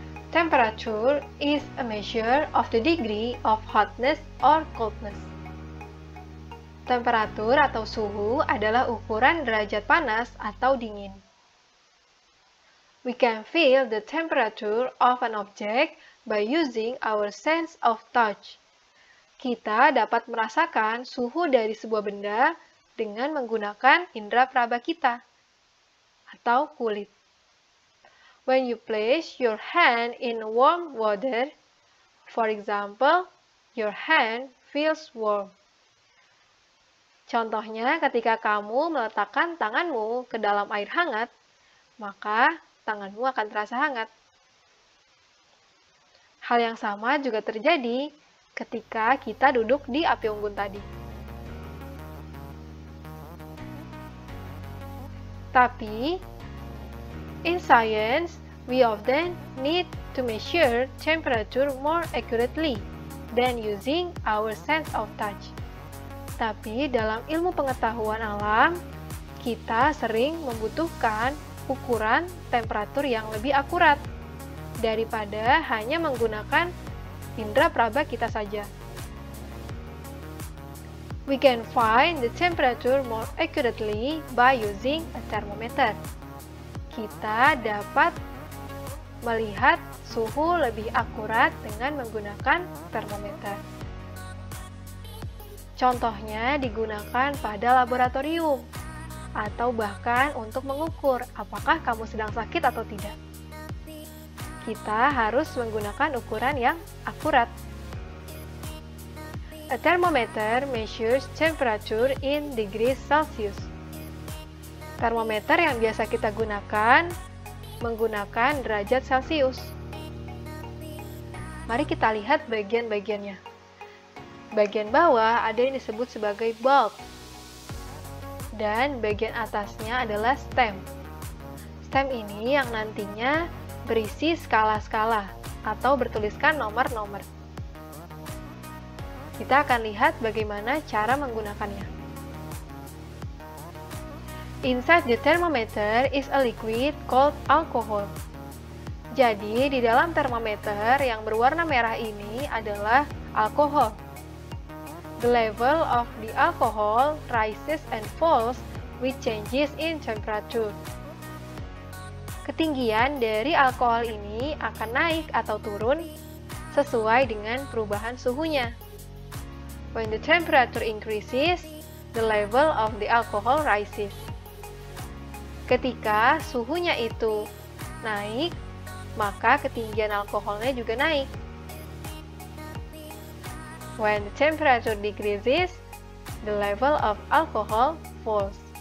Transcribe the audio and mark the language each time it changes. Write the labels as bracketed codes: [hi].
[en] Temperature is a measure of the degree of hotness or coldness. [id] Temperatur atau suhu adalah ukuran derajat panas atau dingin. [en] We can feel the temperature of an object by using our sense of touch. [id] Kita dapat merasakan suhu dari sebuah benda dengan menggunakan indera peraba kita atau kulit. [en] When you place your hand in warm water, for example, your hand feels warm. [id] Contohnya, ketika kamu meletakkan tanganmu ke dalam air hangat, maka tanganmu akan terasa hangat. Hal yang sama juga terjadi ketika kita duduk di api unggun tadi. Tapi, [en] in science, we often need to measure temperature more accurately than using our sense of touch. [id] Tapi dalam ilmu pengetahuan alam, kita sering membutuhkan ukuran temperatur yang lebih akurat daripada hanya menggunakan indera peraba kita saja. [en] We can find the temperature more accurately by using a thermometer. [id] Kita dapat melihat suhu lebih akurat dengan menggunakan termometer. Contohnya digunakan pada laboratorium, atau bahkan untuk mengukur apakah kamu sedang sakit atau tidak. Kita harus menggunakan ukuran yang akurat. [en] A thermometer measures temperature in degrees Celsius. [id] Termometer yang biasa kita gunakan menggunakan derajat Celcius. Mari kita lihat bagian-bagiannya. Bagian bawah ada yang disebut sebagai bulb, dan bagian atasnya adalah stem. Stem ini yang nantinya berisi skala-skala atau bertuliskan nomor-nomor. Kita akan lihat bagaimana cara menggunakannya. [en] Inside the thermometer is a liquid called alcohol. [id] Jadi, di dalam termometer yang berwarna merah ini adalah alkohol. [en] The level of the alcohol rises and falls with changes in temperature. [id] Ketinggian dari alkohol ini akan naik atau turun sesuai dengan perubahan suhunya. [en] When the temperature increases, the level of the alcohol rises. [id] Ketika suhunya itu naik, maka ketinggian alkoholnya juga naik. [en] When the temperature decreases, the level of alcohol falls.